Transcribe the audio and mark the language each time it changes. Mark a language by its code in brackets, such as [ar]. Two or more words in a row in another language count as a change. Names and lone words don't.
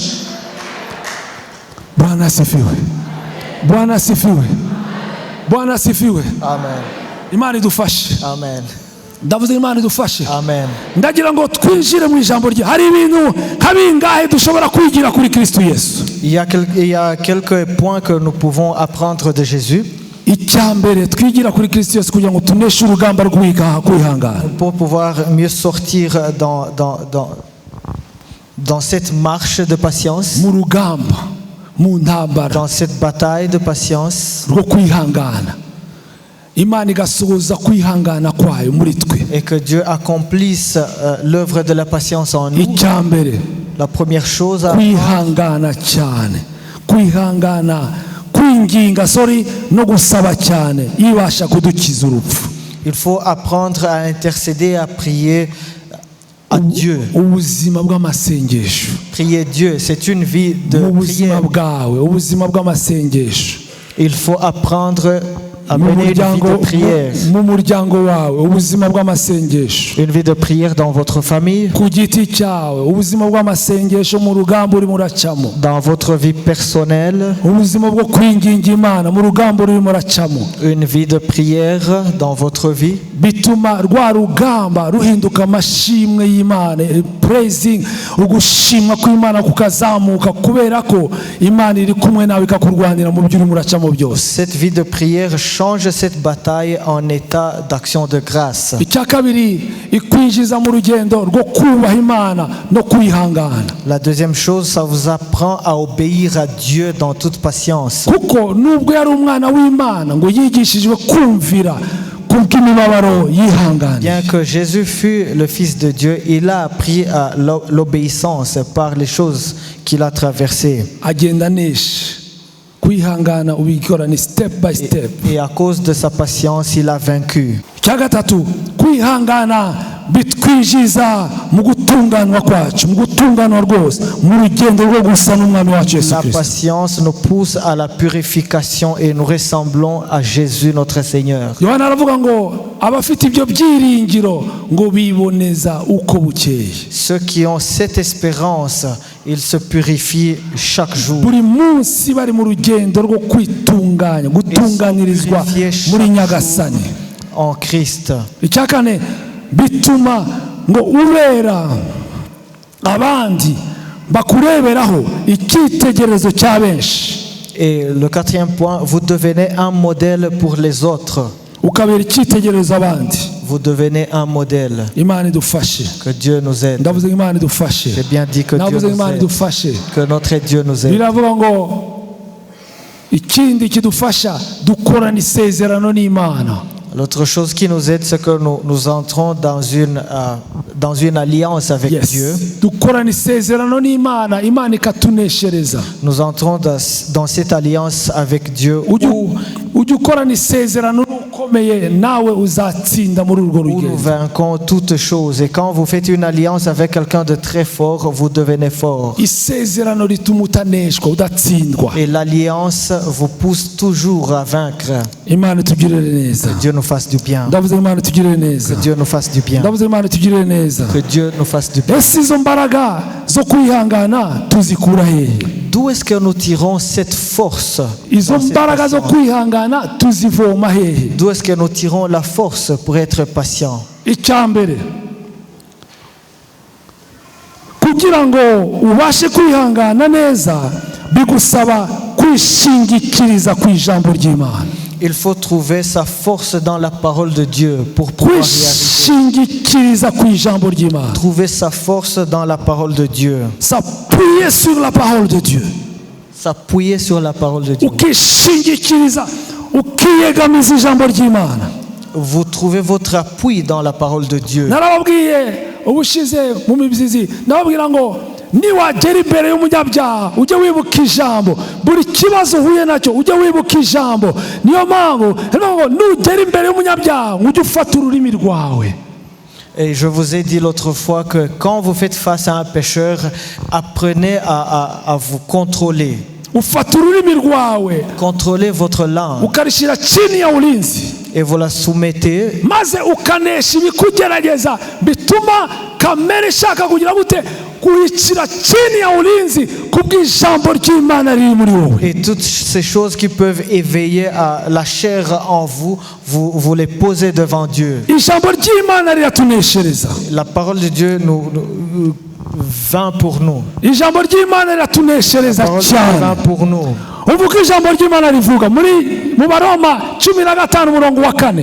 [sw] Bwana asifiwe, Bwana asifiwe, Bwana asifiwe. Amen. [rw] Imana idufashe. Amen. Ndavuze Imana idufashe. Amen. Ndagira ngo twinjire mu ijambo rye. Hari ibintu kabingahe dushobora kwigira kuri Kristo Yesu? [fr] Il y a quelques points que nous pouvons apprendre de Jésus. [rw] Icyambere twigira kuri Kristo Yesu kugira ngo tuneshe urugamba rw'kwihangana. [fr] Pour pouvoir mieux sortir dans cette marche de patience, [rw] mu rugamba, mu ntambara, [fr] dans cette bataille de patience, [rw] rwo kwihangana. imana igasohoza kwihangana kwayo muri twe. [fr] et que Dieu accomplisse l'œuvre de la patience en nous. [rw] icya mbere [fr] La première chose, [rw] kwihangana cyane, kwihangana, kwinginga no gusaba cyane ibasha kudukiza urupfu. [fr] il faut apprendre à intercéder, à prier à Dieu. [rw] ubuzima bw'amasengesho, [fr] Prier Dieu, c'est une vie de [rw] mu buzima [fr] prière. [rw] bwawe, ubuzima bw'amasengesho, [fr] Il faut apprendre à [rw] mu [fr] mener une vie de [rw] muryango, [fr] prière. [rw] mu muryango wawe, ubuzima bw'amasengesho, [fr] Une vie de prière dans votre famille, [rw] ku giti cyawe, ubuzima bw'amasengesho mu rugamba urimo uracamo, [fr] dans votre vie personnelle, [rw] ubuzima bwo kwinginga Imana mu rugamba urimo uracamo, [fr] une vie de prière dans votre vie. [rw] bituma rwa rugamba ruhinduka amashimwe y'Imana, praising, ugushimwa kw'Imana kukazamuka kubera ko Imana iri kumwe nawe ikakurwanira mu byo urimo uracamo byose. [fr] Cette vie de prière change cette bataille en état d'action de grâce. [rw] icya kabiri, ikwinjiza mu rugendo rwo kubaha Imana no kwihangana, [fr] La deuxième chose, ça vous apprend à obéir à Dieu dans toute patience. [rw] kuko nubwo yari umwana w'Imana ngo yigishijwe kumvira kubw'imibabaro yihangana. [fr] Bien que Jésus fût le Fils de Dieu, il a appris à l'obéissance par les choses qu'il a traversées. [rw] agenda anesha, kwihangana ubikorana [en] step by step. [fr] Et à cause de sa patience, il a vaincu. [rw] icya gatatu, kwihangana bitwinjiza mu gutunganwa kwacu, mu gutunganwa rwose mu rugendo rwo gusa n'umwami wacu Yesu [fr] La [rw] Kristo. [fr] patience nous pousse à la purification et nous ressemblons à Jésus notre Seigneur. [rw] Yohana aravuga ngo abafite ibyo byiringiro ngo biboneza uko bukeye. [fr] Ceux qui ont cette espérance, ils se purifient chaque jour. [rw] buri munsi bari mu rugendo rwo kwitunganya, gutunganirizwa muri nyagasani. [fr] En Christ. [rw] icya kane, bituma ngo ubera abandi bakureberaho icyitegererezo cya benshi. [fr] Et le quatrième point, vous devenez un modèle pour les autres. [rw] ukabera icyitegererezo abandi. [fr] Vous devenez un modèle. [rw] Imana idufashe. [fr] Que Dieu nous aide. [rw] ndavuze ngo Imana idufashe. [fr] J'ai bien dit que Dieu [rw] ndavuze ngo [fr] nous [rw] Imana [fr] aide. [rw] idufashe. [fr] Que notre Dieu nous aide. [rw] biravuga ngo ikindi kidufasha dukorana isezerano n'Imana. [fr] L'autre chose qui nous aide, c'est que nous entrons dans une alliance avec Dieu. [rw] dukorana isezerano n'Imana, Imana ikatuneshereza. [fr] Nous entrons dans cette alliance avec Dieu [rw] ujya ukorana isezerano n'ukomeye, nawe uzatsinda muri urwo [fr] où nous [rw] rugendo. [fr] vainquons toutes choses. Et quand vous faites une alliance avec quelqu'un de très fort, vous devenez fort. [rw] isezerano rituma utaneshwa, udatsindwa. [fr] Et l'alliance vous pousse toujours à vaincre. [rw] Imana itugirire neza. [fr] Que Dieu nous fasse du bien. [rw] ndavuze ngo Imana itugirire neza. [fr] Que Dieu nous fasse du bien. [rw] ndavuze ngo Imana itugirire neza. [fr] Que Dieu nous fasse du bien. [rw] ese izo mbaraga zo kwihangana tuzikura hehe? [fr] D'où est-ce que nous tirons cette force? [rw] izo [fr] dans cette [rw] mbaraga zo [fr] patience? [rw] kwihangana tuzivoma hehe? [fr] D'où est-ce que nous tirons la force pour être patient? [rw] icya mbere, kugira ngo ubashe kwihangana neza bigusaba kwishingikiriza ku ijambo ry'Imana. [fr] Il faut trouver sa force dans la parole de Dieu pour pouvoir y arriver. [rw] kwishingikiriza ku ijambo ry'Imana. [fr] Trouver sa force dans la parole de Dieu. s'appuyer sur la parole de Dieu. S'appuyer sur la parole de Dieu. [rw] ukishingikiriza, ukiyegamiza ijambo ry'Imana. [fr] Vous trouvez votre appui dans la parole de Dieu. [rw] narababwiye ubushize mu mibyizi, ndababwira ngo niwagera imbere y'umunyabyaha ujye wibuka ijambo, buri kibazo uhuye nacyo ujye wibuka ijambo. niyo mpamvu nugera imbere y'umunyabyaha ujye ufata ururimi rwawe. [fr] Et je vous ai dit l'autre fois que quand vous faites face à un pécheur, apprenez à vous contrôler. [rw] ufata ururimi rwawe [fr] Contrôlez votre langue [rw] ukarishyira [sw] chini ya ulinzi, [fr] et vous la soumettez. [rw] maze ukanesha ibikugerageza bituma kamere ishaka kugira gute kuyishyira [sw] chini ya ulinzi [rw] kubw'ijambo ry'Imana riri muri wowe. [fr] Et toutes ces choses qui peuvent éveiller la chair en vous, vous les posez devant Dieu. [rw] ijambo ry'Imana riratuneshereza. [fr] La parole de Dieu nous vint pour nous. [rw] ijambo ry'Imana riratuneshereza [fr] La parole de Dieu [rw] cyane. [fr] vint pour nous. [rw] uvuga ijambo ry'Imana rivuga mu Baroma 15:4.